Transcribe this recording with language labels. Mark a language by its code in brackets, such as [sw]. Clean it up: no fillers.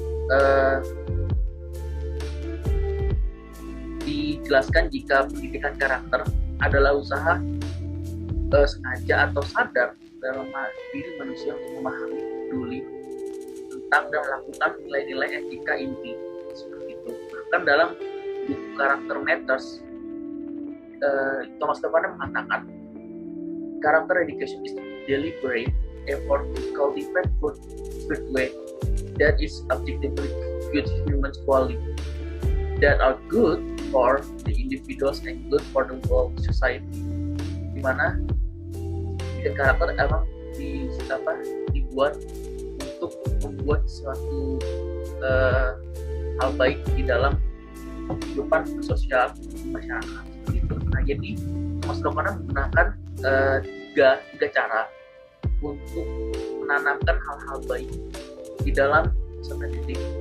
[id] eh, dijelaskan jika pendidikan karakter adalah usaha sengaja atau sadar dalam diri manusia untuk memahami, peduli tentang dan melakukan nilai-nilai etika inti seperti itu. Bahkan dalam buku [en] Character Matters, Thomas Stephan [id] mengatakan [en] character education is deliberate effort to cultivate good way that is objectively good human quality that are good for the individuals and good for the whole society. [id] Dimana karakter emang dibuat untuk membuat suatu hal baik di dalam kehidupan sosial masyarakat. Gitu. Nah, jadi Mas Dokana menggunakan tiga cara untuk menanamkan hal-hal baik di dalam peserta didik.